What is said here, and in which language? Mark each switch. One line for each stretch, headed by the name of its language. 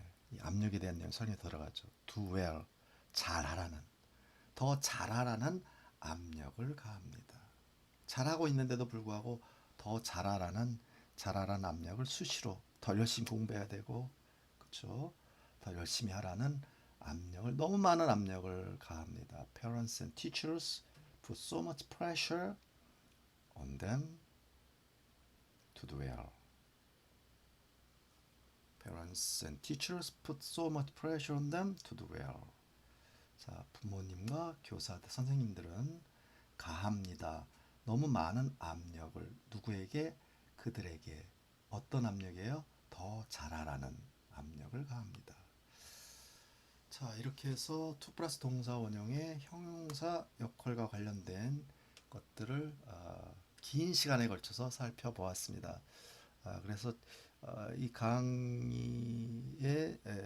Korean: 이 압력에 대한 내용 설명이 들어가죠.
English: do well
Korean: 잘하라는 더 잘하라는 압력을 가합니다. 잘하고 있는데도 불구하고 더 잘하라는 압력을 수시로 더 열심히 공부해야 되고 그렇죠? 더 열심히 하라는 압력을 너무 많은 압력을 가합니다.
English: Parents and teachers put so much pressure on them to do well. Parents and teachers put so much pressure on them to do well.
Korean: 자, 부모님과 교사, 선생님들은 가합니다. 너무 많은 압력을 누구에게? 그들에게. 어떤 압력이에요? 더 잘하라는 압력을 가합니다. 자, 이렇게 해서 to 플러스 동사 원형의 형용사 역할과 관련된 것들을 긴 시간에 걸쳐서 살펴보았습니다. 그래서 이 강의의